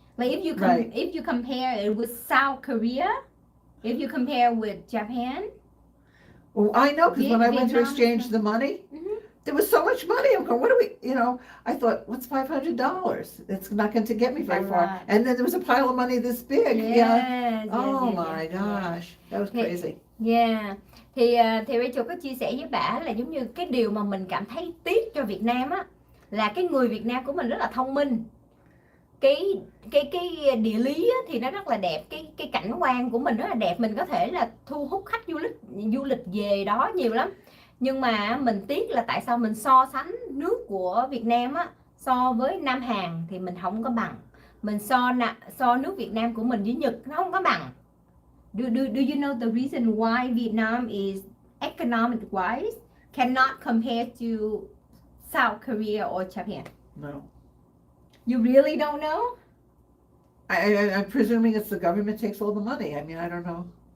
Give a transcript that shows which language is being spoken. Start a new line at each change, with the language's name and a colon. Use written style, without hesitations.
English: Like if you compare it with South Korea, if you compare with Japan. Well, I know, because when I went to Vietnam, exchange the money, there was so much money. I'm going, what do we, you know, I thought, what's $500? It's not going to get me very A far. lot. And then there was a pile of money this big. Yes, Yeah. yes, Oh yes, my yes, gosh, that was crazy. Yeah.
Vietnamese: Thì Rachel có chia sẻ với bà là giống như cái điều mà mình cảm thấy tiếc cho Việt Nam á, là cái người Việt Nam của mình rất là thông minh. Cái địa lý á, thì nó rất là đẹp, cái cảnh quan của mình rất là đẹp, mình có thể là thu hút khách du lịch về đó nhiều lắm. Nhưng mà mình tiếc là tại sao mình so sánh nước của Việt Nam á, so với Nam Hàn thì mình không có bằng. Mình so nước Việt Nam của mình với Nhật nó không có bằng.
English: Do you know the reason why Vietnam is economic wise cannot compare to South Korea or Japan? No. You really don't know? I'm presuming it's the government takes all the money. I mean, I don't know.